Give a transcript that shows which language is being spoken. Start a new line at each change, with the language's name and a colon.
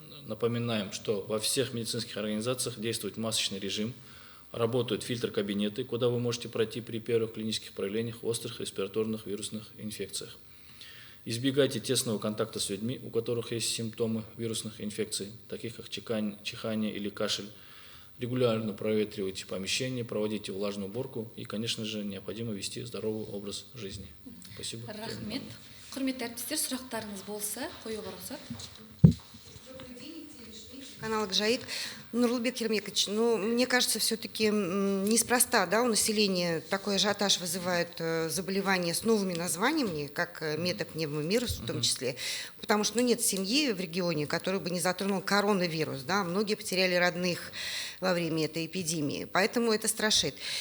Russian: Напоминаем, что во всех медицинских организациях действует масочный режим, работают фильтр-кабинеты, куда вы можете пройти при первых клинических проявлениях острых респираторных вирусных инфекциях. Избегайте тесного контакта с людьми, у которых есть симптомы вирусных инфекций, таких как чихание или кашель. Регулярно проветривайте помещение, проводите влажную уборку и, конечно же, необходимо вести здоровый образ жизни. Спасибо.
Kazakh: Рахмет. Құрметті әріптестер, сұрақтарыңыз болса, қоюға рұқсат.
Russian: Канал Акжаик. Нурлубек Ермекович, ну, мне кажется, все-таки неспроста, да, у населения такой ажиотаж вызывает заболевания с новыми названиями, как метапневмовирус в том числе, потому что, ну, нет семьи в регионе, которую бы не затронул коронавирус, да, многие потеряли родных во время этой эпидемии, поэтому это страшит.